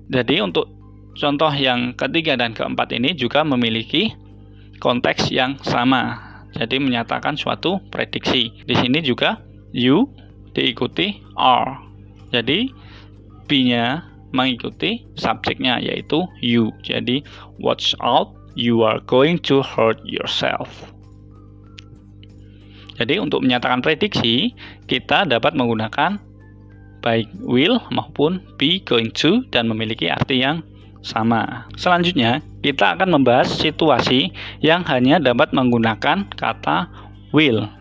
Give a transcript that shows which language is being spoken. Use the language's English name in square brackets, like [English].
[Indonesian] Jadi, untuk contoh yang ketiga dan keempat ini juga memiliki konteks yang sama. Jadi menyatakan suatu prediksi. Di sini juga you diikuti are. Jadi be-nya mengikuti subjeknya yaitu you. Jadi [English] watch out, you are going to hurt yourself. [Indonesian] Jadi untuk menyatakan prediksi, kita dapat menggunakan baik will maupun be going to dan memiliki arti yang sama. Selanjutnya, kita akan membahas situasi yang hanya dapat menggunakan kata will.